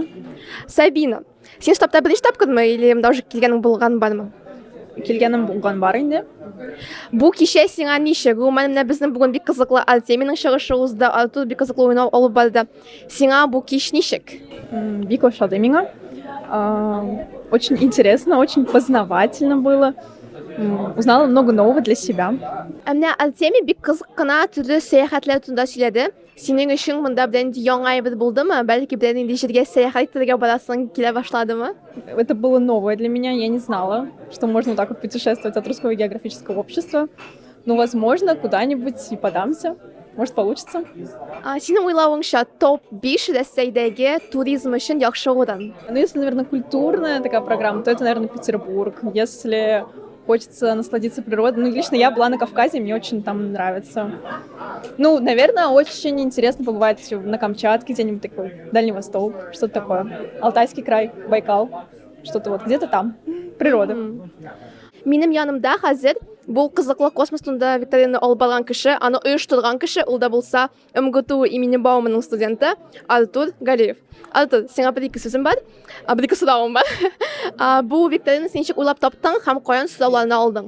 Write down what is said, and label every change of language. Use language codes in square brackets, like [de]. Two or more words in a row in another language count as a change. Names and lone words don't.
[tt] Сабина. Син штабта беренче тапкырмы или монда уже килгәнең булган бармы? Килгәнем булган бар инде. Бу кичә сиңа ничек? Гомумән менә безнең бүген бик кызыклы Артемийның чыгышы узды, Артур бик кызыклы уйнау алып барды. Сиңа бу кич ничек? Бик ошады миңа. [ru] Очень интересно, очень познавательно было. Узнала много нового для себя. [tt] Менә Артемий бик кызык кына төрле сәяхәтләр турында сөйләде. Синең өчен монда белән яңа бер булдымы? Бәлки белән инде җиргә сәяхәт итәргә барасың килә башладымы? [ru] Это было новое для меня. Я не знала, что можно вот так вот путешествовать от Русского географического общества. Но, возможно, куда-нибудь и подамся. Может, получится. [tt] Синең уйлавыңча, топ-5 Рәсәйдәге туризм өчен яхшы урын. [ru] Ну, если, наверное, культурная такая программа, то это, наверное, Петербург. Если хочется насладиться природой. Ну, лично я была на Кавказе, мне очень там нравится. Ну, наверное, очень интересно побывать на Камчатке, где-нибудь такой, Дальний Восток, что-то такое. Алтайский край, Байкал, что-то вот, где-то там. Природа. [tt] Минем янымда хәзер бу кызыклы космос турында викторина алып барган кеше, аны оештырган кеше, ул да булса МГТУ имени Бауманның студенты Артур Галиев. Артур, сиңа бер-ике сүзем бар, бер-ике сорауым бар. Бу викторина син ничек уйлап таптың һәм каян сорауларны алдың?